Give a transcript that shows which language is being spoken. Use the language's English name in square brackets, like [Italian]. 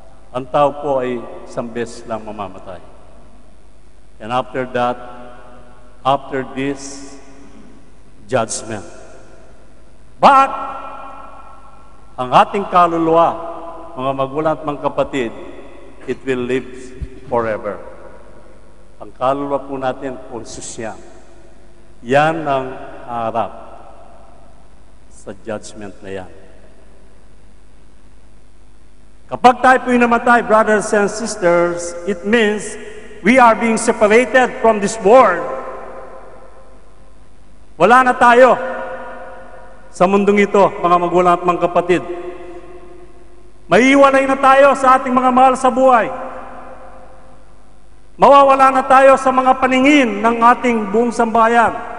[Filipino] Ang tao po ay isang beses lang mamamatay. [English] And after that, after this, judgment. [Filipino] But, ang ating kaluluwa, mga magulang at mga kapatid, [English] it will live forever. [Filipino] Ang kaluluwa po natin, konsusya. Yan ang harap sa judgment na yan. Kapag tayo po'y namatay, [English] brothers and sisters, it means we are being separated from this world. [Filipino] Wala na tayo sa mundong ito, mga magulang at mga kapatid. Maiiwalay na tayo sa ating mga mahal sa buhay. Mawawala na tayo sa mga paningin ng ating buong sambayan.